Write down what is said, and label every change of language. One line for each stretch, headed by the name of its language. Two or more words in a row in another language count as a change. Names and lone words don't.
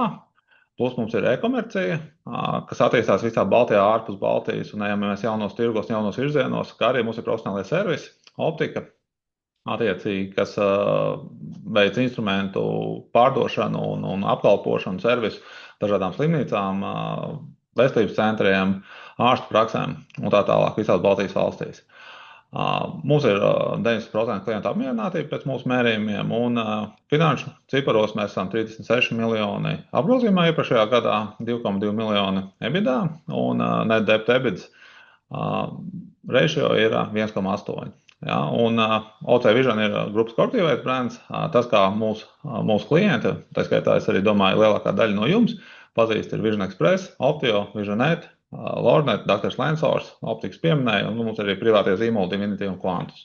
Latvian: Plus mums ir e-komercija, kas attīstās visā Baltijā, ārpus Baltijas, un ejam mēs jaunos tirgos, jaunos virzienos, kā arī mums ir profesionālais servisi, optika, attiecīgi, kas veic instrumentu pārdošanu un apkalpošanu servisu dažādām slimnīcām, veselības centriem, ārstu praksēm un tā tālāk visās Baltijas valstīs. Mums ir 90% klientu apmierinātība pēc mūsu mērījumiem, un finanšu ciparos mēs esam 36 miljoni apgrozījumā iepriekšējā gadā, 2,2 miljoni EBITDA, un
English: net debt EBITDA ratio
Latvian: ir 1,8. Ja, un OC Vision ir grupas korporatīvais brands. Tas, kā mūsu klienti, tā skaitā es arī domāju, lielākā daļa no jums pazīst, ir Vision Express, Optio, Visionet, Lordnet, Dr. Lensors, optikas pieminēja, un mums arī privātie zīmoli Divinity un Quantus.